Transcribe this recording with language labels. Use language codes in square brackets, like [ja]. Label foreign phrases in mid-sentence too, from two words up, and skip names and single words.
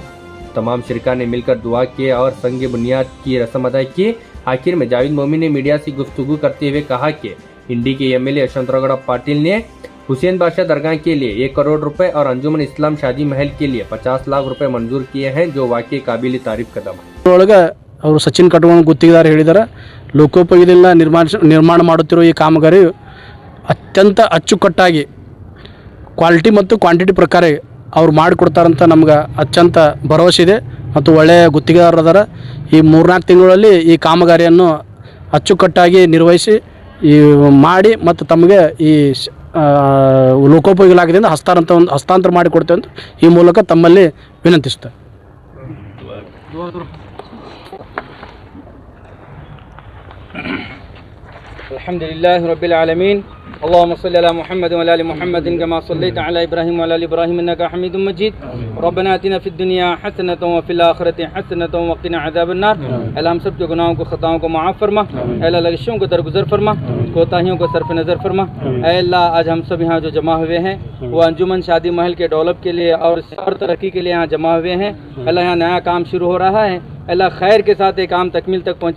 [hi] तमाम शिरका ने मिलकर दुआ किए और संग बुनियाद की रस्म अदा की। आखिर में जावेद मोमिन ने मीडिया से गुफ्तगू करते हुए कहा कि इंडी के एमएलए यशवंतराव पाटिल ने हुसैन बादशाह दरगाह के लिए 1 करोड़ रुपए और अंजुमन इस्लाम शादी महल के लिए 50 लाख रुपए मंजूर किए हैं, जो वाकई काबिल तारीफ कदम है। [kn] ಅವರು ಸಚಿನ್ ಕಟ್ಕೊಂಡು ಗುತ್ತಿಗೆದಾರ ಹೇಳಿದ್ದಾರೆ, ಲೋಕೋಪಯೋಗದಿಂದ ನಿರ್ಮಾಣ ಮಾಡುತ್ತಿರುವ ಈ ಕಾಮಗಾರಿ ಅತ್ಯಂತ ಅಚ್ಚುಕಟ್ಟಾಗಿ ಕ್ವಾಲಿಟಿ ಮತ್ತು ಕ್ವಾಂಟಿಟಿ ಪ್ರಕಾರ ಅವ್ರು ಮಾಡಿಕೊಡ್ತಾರಂತ ನಮ್ಗೆ ಅತ್ಯಂತ ಭರವಸೆ ಇದೆ ಮತ್ತು ಒಳ್ಳೆಯ ಗುತ್ತಿಗೆದಾರರು ಅದಾರ। ಈ 3-4 ತಿಂಗಳಲ್ಲಿ ಈ ಕಾಮಗಾರಿಯನ್ನು ಅಚ್ಚುಕಟ್ಟಾಗಿ ನಿರ್ವಹಿಸಿ ಮಾಡಿ ಮತ್ತು ತಮಗೆ ಈ ಲೋಕೋಪಯೋಗಿ ಇಲಾಖೆಯಿಂದ ಹಸ್ತಾಂತರ ಮಾಡಿಕೊಡ್ತೇವೆ ಅಂತ ಈ ಮೂಲಕ ತಮ್ಮಲ್ಲಿ ವಿನಂತಿಸುತ್ತೇವೆ। [ar] الحمد لله رب العالمين. اللهم صل على محمد وعلى آل محمد كما صليت على إبراهيم وعلى آل إبراهيم إنك حميد مجيد. ربنا آتنا في الدنيا حسنة وفي الآخرة حسنة وقنا عذاب النار. [hi] अल्लाह हम सब के गुनाहों को, खताओं को माफ़ फरमा। अल्लाह लग़िशों को दरगुज़र फरमा, कोताहियों को सरफ़ नज़र फरमा। अल्लाह आज हम सब यहाँ जो जमा हुए हैं वो अंजुमन शादी महल के डेवलप के लिए और तरक्की के लिए यहाँ जमा हुए हैं। अल्लाह यहाँ नया काम शुरू हो रहा है। अल्लाह खैर के साथ एक काम तकमील तक पहुँचे।